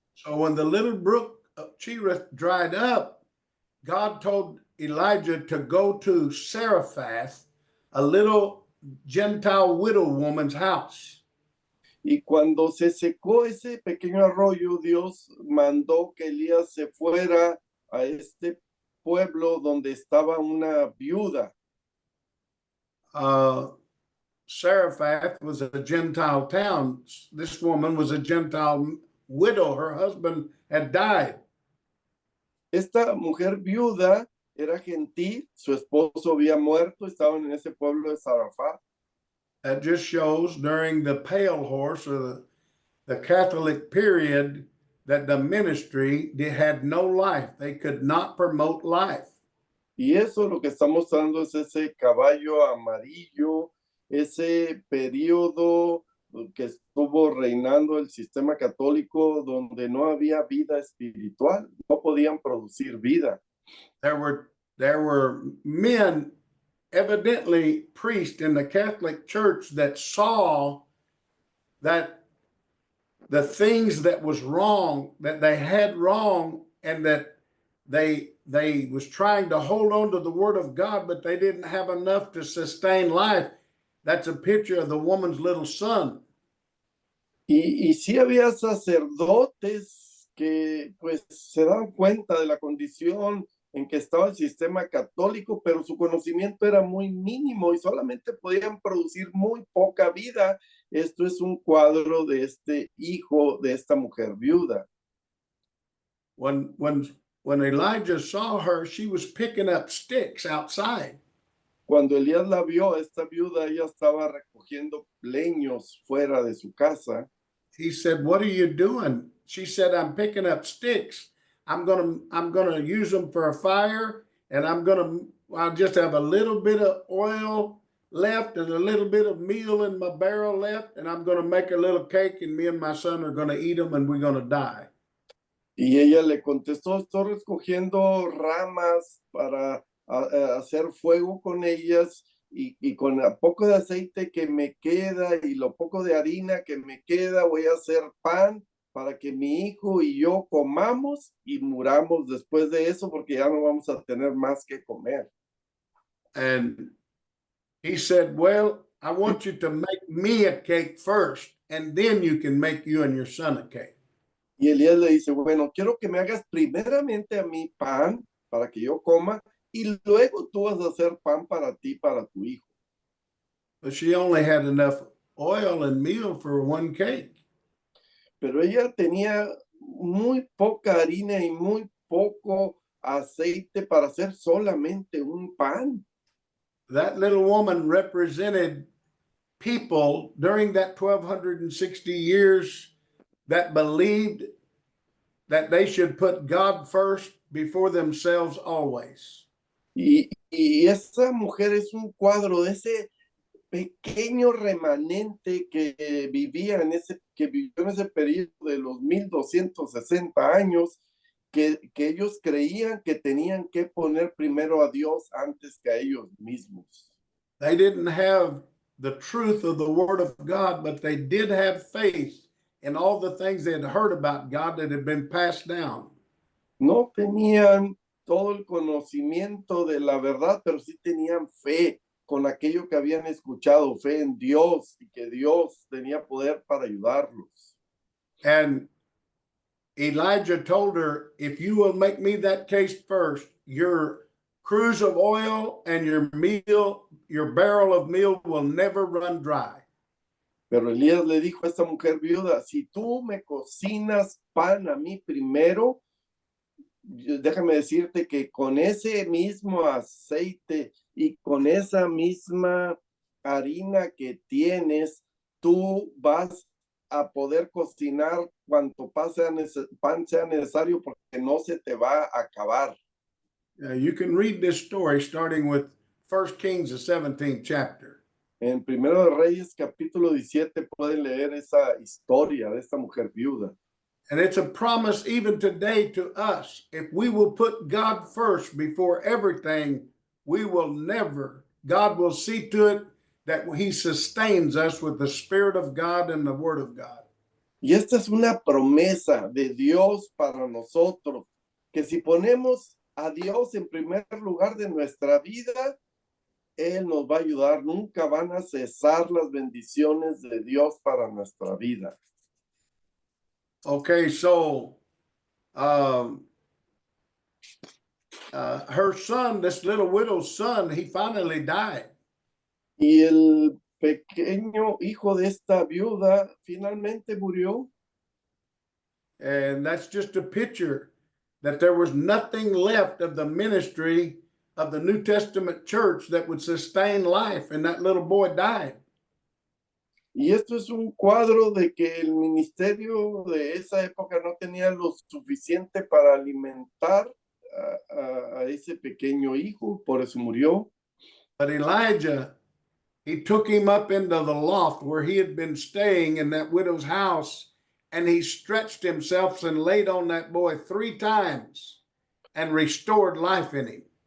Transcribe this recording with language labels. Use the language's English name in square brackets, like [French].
[English] So when the little brook of Cherith dried up, God told Elijah to go to Zarephath, a little Gentile widow woman's house. [Spanish] Y cuando se secó ese pequeño arroyo, Dios mandó que Elías se fuera a este pueblo donde estaba una viuda. [English] Zarephath was a Gentile town. This woman was a Gentile widow. Her husband had died. [Spanish] Esta mujer viuda era gentil, su esposo había muerto, estaban en ese pueblo de Zarephath. [English] That just shows during the pale horse or the Catholic period that the ministry had no life. They could not promote life. [Spanish] Y eso lo que está mostrando es ese caballo amarillo, ese periodo que estuvo reinando el sistema católico donde no había vida espiritual, no podían producir vida. [English] There were men, evidently priests in the Catholic Church, that saw that the things that was wrong, that they had wrong, and that they was trying to hold on to the word of God, but they didn't have enough to sustain life. That's a picture of the woman's little son. [Spanish] Y sí había sacerdotes que pues se dan cuenta de la condición en que estaba el sistema católico, pero su conocimiento era muy mínimo y solamente podían producir muy poca vida. Esto es un cuadro de este hijo de esta mujer viuda. [English] When Elijah saw her, she was picking up sticks outside. [Spanish] Cuando Elías la vio, esta viuda, ella estaba recogiendo leños fuera de su casa. [English] He said, "What are you doing?" She said, "I'm picking up sticks. I'm gonna use them for a fire, and I'll just have a little bit of oil left and a little bit of meal in my barrel left, and I'm gonna make a little cake, and me and my son are gonna eat them, and we're gonna die." [Spanish] Y ella le contestó, estoy recogiendo ramas para hacer fuego con ellas y con el poco de aceite que me queda y lo poco de harina que me queda, voy a hacer pan para que mi hijo y yo comamos y muramos después de eso porque ya no vamos a tener más que comer. [English] And he said, "Well, I want you to make me a cake first, and then you can make you and your son a cake." [Spanish] Y Elías le dice, bueno, quiero que me hagas primeramente a mí pan para que yo coma y luego tú vas a hacer pan para ti, para tu hijo. [English] But she only had enough oil and meal for one cake. [Spanish] Pero ella tenía muy poca harina y muy poco aceite para hacer solamente un pan. [English] That little woman represented people during that 1260 years that believed that they should put God first before themselves always. [Spanish] Y esa mujer es un cuadro de ese pequeño remanente que vivía que vivió en ese periodo de los 1260 años, que ellos creían que tenían que poner primero a Dios antes que a ellos mismos. [English] They didn't have the truth of the Word of God, but they did have faith in all the things they had heard about God that had been passed down. [Spanish] No tenían todo el conocimiento de la verdad, pero sí tenían fe con aquello que habían escuchado, fe en Dios y que Dios tenía poder para ayudarlos. [English] And Elijah told her, if you will make me that case first, your cruse of oil and your barrel of meal will never run dry. [Spanish] Pero Elías le dijo a esta mujer viuda, si tú me cocinas pan a mí primero, déjame decirte que con ese mismo aceite y con esa misma harina que tienes, tú vas a poder cocinar cuanto pan sea necesario porque no se te va a acabar. [English] You can read this story starting with 1 Kings, the 17th chapter. [Spanish] En Primero de Reyes, capítulo 17, pueden leer esa historia de esta mujer viuda. [English] And it's a promise even today to us. If we will put God first before everything, God will see to it that he sustains us with the Spirit of God and the Word of God. [Spanish] Y esta es una promesa de Dios para nosotros, que si ponemos a Dios en primer lugar de nuestra vida, Él nos va a ayudar. Nunca van a cesar las bendiciones de Dios para nuestra vida. [English] Okay, so her son, this little widow's son, he finally died. [Spanish] Y el pequeño hijo de esta viuda finalmente murió. [English] And that's just a picture that there was nothing left of the ministry of the New Testament church that would sustain life, and that little boy died. [Spanish] Y esto es un cuadro de que el ministerio de esa época no tenía lo suficiente para alimentar a ese pequeño hijo, por eso murió. [English] But Elijah, he took him up into the loft where he had been staying in that widow's house, and he stretched himself and laid on that boy 3 times and restored life in him.